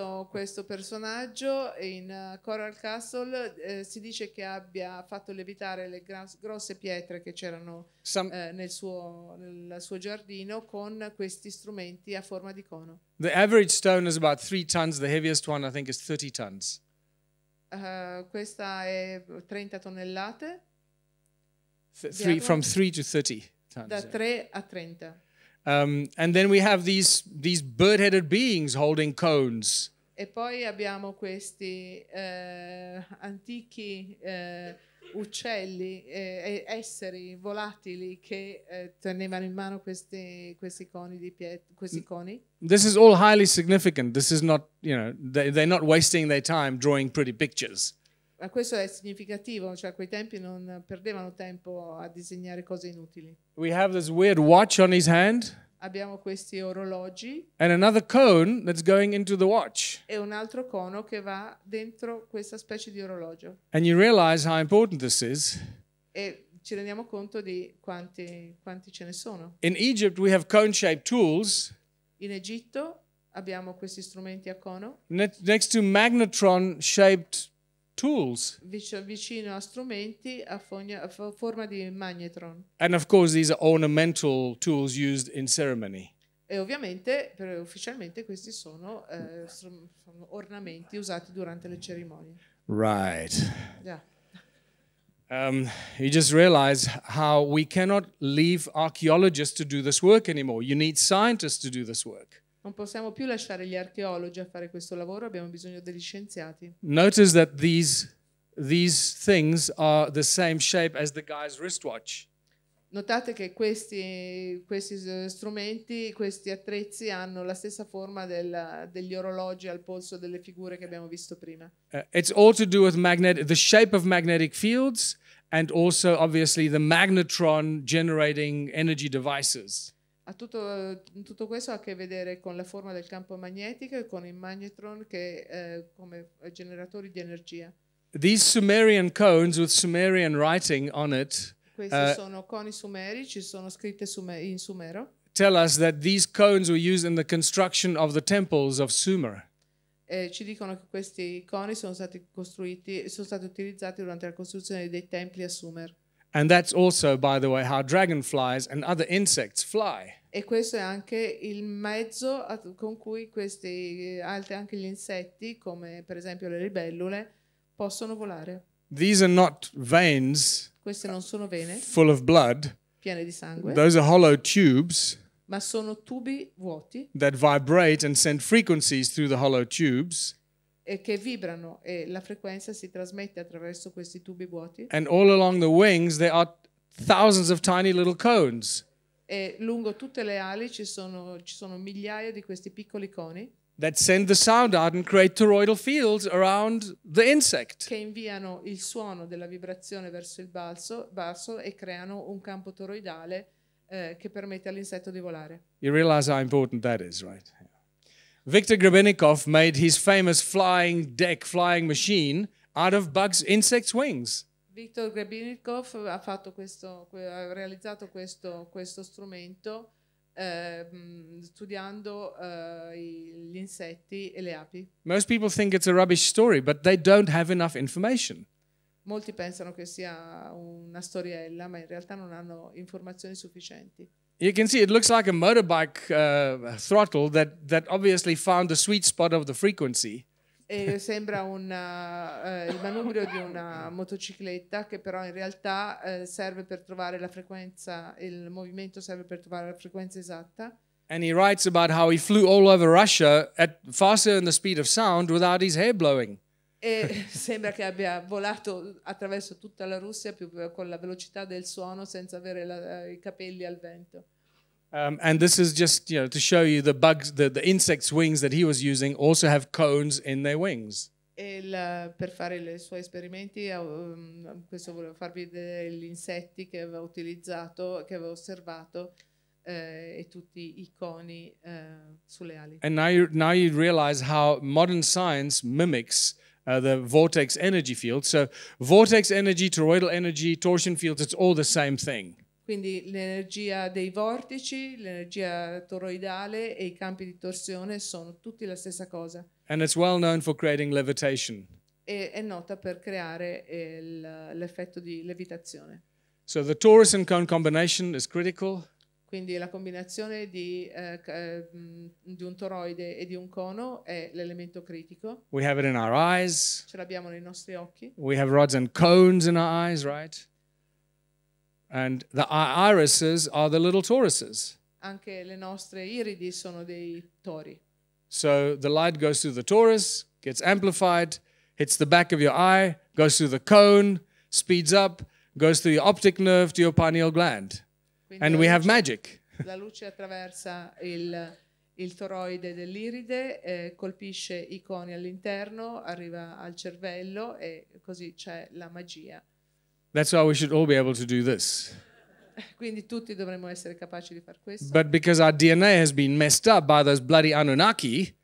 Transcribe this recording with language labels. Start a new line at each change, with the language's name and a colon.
Italian: Questo personaggio in Coral Castle si dice che abbia fatto levitare le grosse pietre che c'erano nel suo giardino con questi strumenti a forma di cono.
English: The average stone is about 3 tons. The heaviest one, I think, is 30 tons.
Italian: Questa è 30 tonnellate.
English: From 3 to 30 tons.
Italian: Da 3 a 30.
English: And then we have these bird-headed beings holding cones.
Italian: E poi abbiamo questi antichi uccelli, esseri volatili che tenevano in mano questi coni di questi coni.
English: This is all highly significant. This is not, you know, they're not wasting their time drawing pretty pictures.
Italian: questo è significativo, cioè a quei tempi non perdevano tempo a disegnare cose inutili.
English: We have this weird watch on his hand
Italian: Abbiamo questi orologi
English: and another cone that's going into the watch.
Italian: e un altro cono che va dentro questa specie di orologio.
English: And you realize how important this is.
Italian: E ci rendiamo conto di quanti ce ne sono.
English: In Egypt, we have cone-shaped tools
Italian: In Egitto abbiamo questi strumenti a cono,
English: next to magnetron-shaped tools.
Italian: vicino a strumenti a forma di magnetron.
English: And of course, these are ornamental tools used in ceremony.
Italian: E ovviamente, ufficialmente, questi sono ornamenti usati durante le cerimonie.
English: Right.
Italian: Già.
English: You just realize how we cannot leave archaeologists to do this work anymore. You need scientists to do this work.
Italian: Non possiamo più lasciare gli archeologi a fare questo lavoro, abbiamo bisogno degli scienziati.
English: Notice that these things are the same shape as the guy's wristwatch.
Italian: Notate che questi strumenti, questi attrezzi hanno la stessa forma degli orologi al polso delle figure che abbiamo visto prima.
English: It's all to do with the shape of magnetic fields and also obviously the magnetron generating energy devices.
Italian: Tutto questo ha a che vedere con la forma del campo magnetico e con i magnetron come generatori di energia.
English: These Sumerian cones with Sumerian writing on it
Italian: Questi sono coni sumeri, ci sono scritte in sumero.
English: tell us that these cones were used in the construction of the temples of Sumer.
Italian: Ci dicono che questi coni sono stati utilizzati durante la costruzione dei templi a Sumer.
English: And that's also, by the way, how dragonflies and other insects fly.
Italian: E questo è anche il mezzo con cui anche gli insetti, come per esempio le libellule, possono volare.
English: These are not veins
Italian: Queste non sono vene
English: full of blood.
Italian: piene di sangue,
English: Those are hollow tubes
Italian: ma sono tubi vuoti
English: that vibrate and send frequencies through the hollow tubes.
Italian: e che vibrano e la frequenza si trasmette attraverso questi tubi vuoti.
English: And all along the wings there are thousands of tiny little cones
Italian: E lungo tutte le ali ci sono migliaia di questi piccoli coni
English: that send the sound out and create toroidal fields around the insect.
Italian: che inviano il suono della vibrazione verso il basso e creano un campo toroidale che permette all'insetto di volare.
English: You realize how important that is, right? Viktor Grebennikov made his famous flying machine out of insects' wings.
Italian: Viktor Grebennikov ha realizzato questo strumento studiando gli insetti e le api.
English: Most people think it's a rubbish story, but they don't have enough information.
Italian: Molti pensano che sia una storiella, ma in realtà non hanno informazioni sufficienti.
English: You can see it looks like a motorbike throttle that obviously found the sweet spot of the frequency.
Italian: E sembra il manubrio di una motocicletta che però in realtà serve per trovare la frequenza, il movimento serve per trovare la frequenza esatta.
English: And he writes about how he flew all over Russia at faster than the speed of sound without his hair blowing.
Italian: E sembra che abbia volato attraverso tutta la Russia con la velocità del suono senza avere i capelli al vento.
English: And this is just, to show you the bugs, the insects' wings that he was using also have cones in their wings.
Italian: E per fare i suoi esperimenti, questo voleva farvi vedere gli insetti che aveva utilizzato, che aveva osservato, e tutti i coni sulle ali.
English: And now you realize how modern science mimics the vortex energy field. So vortex energy, toroidal energy, torsion fields, it's all the same thing.
Italian: Quindi l'energia dei vortici, l'energia toroidale e i campi di torsione sono tutti la stessa cosa.
English: And it's well known for creating levitation.
Italian: E è nota per creare l'effetto di levitazione.
English: So the torus and cone combination is critical.
Italian: Quindi la combinazione di un toroide e di un cono è l'elemento critico.
English: We have it in our eyes.
Italian: Ce l'abbiamo nei nostri occhi.
English: We have rods and cones in our eyes, right? And the irises are the little toruses.
Italian: Anche le nostre iridi sono dei tori.
English: So the light goes through the torus, gets amplified, hits the back of your eye, goes through the cone, speeds up, goes through your optic nerve to your pineal gland.
Italian: Quindi
English: And we have magic.
Italian: La luce attraversa il il toroide dell'iride, colpisce i coni all'interno, arriva al cervello e così c'è la magia.
English: That's why we should all be able to do this.
Italian: Quindi tutti dovremmo essere capaci di far questo.
English: But because our DNA has been messed up by those bloody Anunnaki,